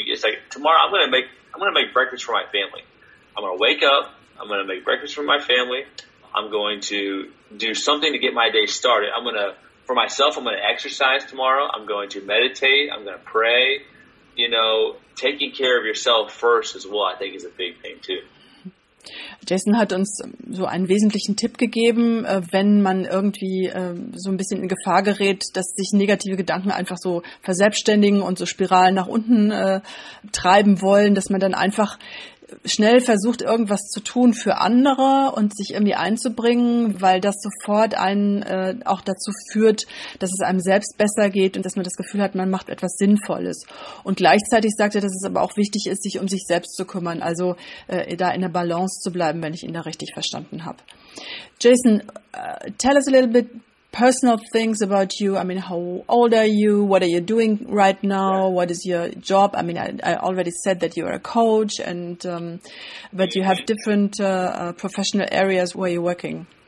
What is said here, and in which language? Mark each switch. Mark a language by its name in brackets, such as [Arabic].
[English] It's like tomorrow I'm going to make breakfast for my family. I'm going to wake up. I'm going to make breakfast for my family. I'm going to do something to get my day started. For myself, I'm going to exercise tomorrow. I'm going to meditate. I'm going to pray. Taking care of yourself first as well, I think, is a big thing too. [German] Jason hat uns so einen wesentlichen Tipp gegeben, wenn man irgendwie so ein bisschen in Gefahr gerät, dass sich negative Gedanken einfach so verselbstständigen und so Spiralen nach unten treiben wollen, dass man dann einfach schnell versucht, irgendwas zu tun für andere und sich irgendwie einzubringen, weil das sofort einen auch dazu führt, dass es einem selbst besser geht und dass man das Gefühl hat, man macht etwas Sinnvolles. Und gleichzeitig sagt er, dass es aber auch wichtig ist, sich um sich selbst zu kümmern, also da in der Balance zu bleiben, wenn ich ihn da richtig verstanden habe. [English] Jason, tell us a little bit personal things about you. I mean, how old are you? What are you doing right now? What is your job? I mean, I already said that you're a coach, and but you have different professional areas where you're working.